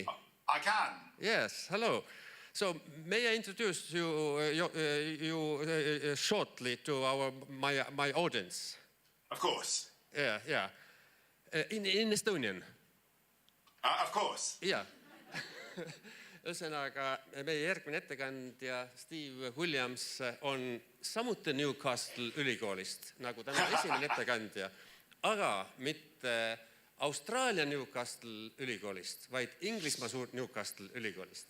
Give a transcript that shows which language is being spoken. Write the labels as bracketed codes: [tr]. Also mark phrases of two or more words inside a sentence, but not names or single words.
[en] I can. Yes, hello. So may I introduce you shortly to my audience? Of course. Yeah. In Estonian. Of course. Yeah. [et] Ühesõnaga, meie järgmine ettekandja Steve Williams on samuti Newcastle ülikoolist, nagu täna esimene ettekandja, aga mitte Austraalia Newcastle ülikoolist, vaid Inglismaa Newcastle ülikoolist.